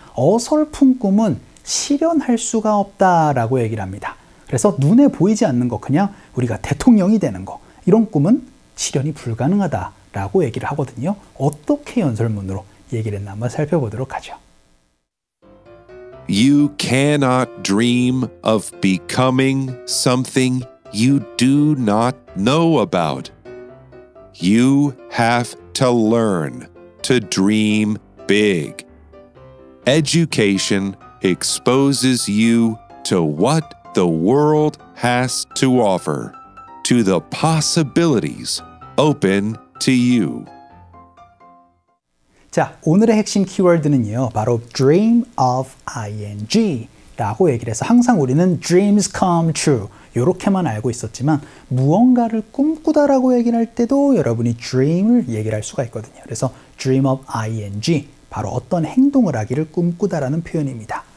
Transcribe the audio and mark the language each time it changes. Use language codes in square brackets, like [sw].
[ko] 어설픈 꿈은 실현할 수가 없다라고 얘기를 합니다. 그래서 눈에 보이지 않는 거, 그냥 우리가 대통령이 되는 거, 이런 꿈은 실현이 불가능하다라고 얘기를 하거든요. 어떻게 연설문으로 얘기를 했나 한번 살펴보도록 하죠. [en] You cannot dream of becoming something you do not know about. You have to learn to dream big. Education exposes you to what the world has to offer, to the possibilities open to you. [ko] 자, 오늘의 핵심 키워드는요, 바로 dream of ing 라고 얘기를 해서 항상 우리는 [en] dreams come true [ko] 이렇게만 알고 있었지만 무언가를 꿈꾸다라고 얘기를 할 때도 여러분이 dream을 얘기를 할 수가 있거든요. 그래서 dream of ing, 바로 어떤 행동을 하기를 꿈꾸다라는 표현입니다.